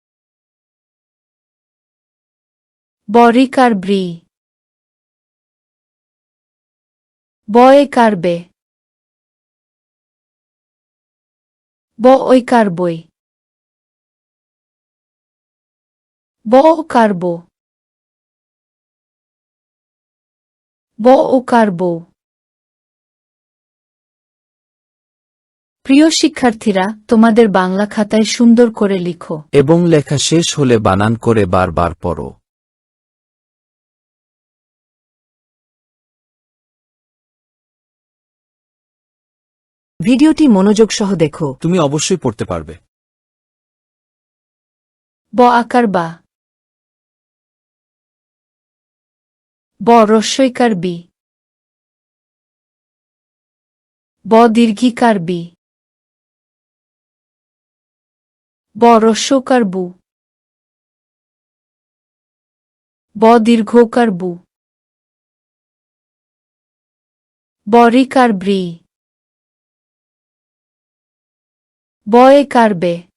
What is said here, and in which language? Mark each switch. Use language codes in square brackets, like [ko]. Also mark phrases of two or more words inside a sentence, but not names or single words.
[bn] ব রিকার ব্রি, ব একার বে, ব ঐকার বই, ব ওকার বো, ব ওকার বো। প্রিয় শিক্ষার্থীরা, তোমাদের বাংলা খাতায় সুন্দর করে লিখো এবং লেখা শেষ হলে বানান করে বারবার পড়ো। ভিডিওটি মনোযোগ সহ দেখো। তুমি অবশ্যই পড়তে পারবে। ব আকার বা, ব রস্বইকার বি, ব দীর্ঘিকার বি, ব রস্যকার বু, ব দীর্ঘকার বু, ব রিকার ব্রি, ব একার বে,